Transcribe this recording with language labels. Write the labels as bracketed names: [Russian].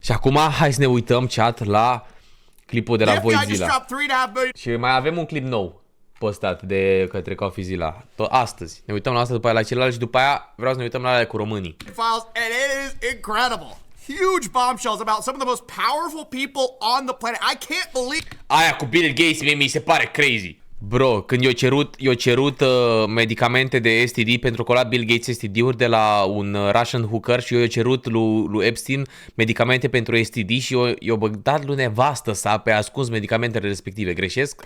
[Romanian] Și acum hai să ne uităm, chat, la clipul de la Voizila. Și mai avem un clip nou postat de către Coffeezilla astăzi. Ne uităm la asta, după aia la celălalt și după aia vreau să ne uităm la alea cu românii. [English] And it is incredible. Huge bombshells about some of the most powerful people on the planet. I can't believe. [Romanian] Aia cu Bill Gates mi se pare crazy. Bro, când i-o cerut medicamente de STD pentru că a luat Bill Gates STD-uri de la un [English] Russian hooker [Romanian] și i-o cerut lui Epstein medicamente pentru STD și i-o băgat lui nevastă sa pe ascuns medicamentele respective. Greșesc?